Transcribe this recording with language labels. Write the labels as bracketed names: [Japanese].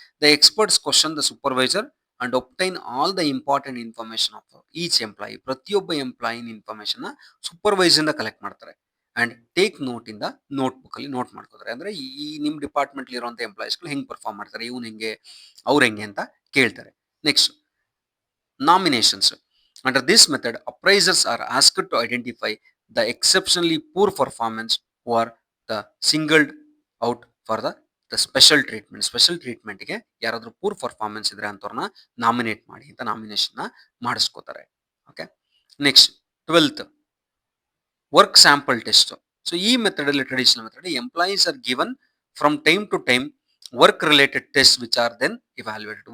[English] The experts question the supervisor and obtain all the important information of each employee. [Kannada] ಪ್ರತಿಯೊಬ್ಬ ಎಂಪ್ಲಾಯಿನ information supervisor ಇಂದ collect ಮಾಡ್ತಾರೆ [English] and take note [Kannada] ಇಂದ note book ಅಲ್ಲಿ note ಮಾಡ್ಕೋತಾರೆ. ಅಂದ್ರೆ ಈ ನಿಮ್ಮ ಡಿಪಾರ್ಟ್ಮೆಂಟ್ ಇರುವಂತ ಎಂಪ್ಲಾಯೀಸ್ಗಳು ಹೆಂಗ್ ಪರ್ಫಾರ್ಮ್ ಮಾಡ್ತಾರೆ, ಇವ್ನು ಹೆಂಗೆ ಅವ್ರು ಹೆಂಗೆ ಅಂತ ಕೇಳ್ತಾರೆ. [English] Next nominations. Under this method, appraisers are asked to identify the exceptionally poor performance who are the singled out for the special treatment. [Kannada] Special ಟ್ರೀಟ್ಮೆಂಟ್ಗೆ ಯಾರಾದರೂ ಪೂರ್ ಪರ್ಫಾರ್ಮೆನ್ಸ್ ಇದ್ರೆ ಅಂಥವ್ರನ್ನ ನಾಮಿನೇಟ್ ಮಾಡಿ ಅಂತ ನಾಮಿನೇಷನ್ನ ಮಾಡಿಸ್ಕೋತಾರೆ. Okay. [English] Next 12th work sample test. [Kannada] So ಈ method ಅಲ್ಲಿ [English] Traditional method employees are given from time to time work related test which are then evaluated.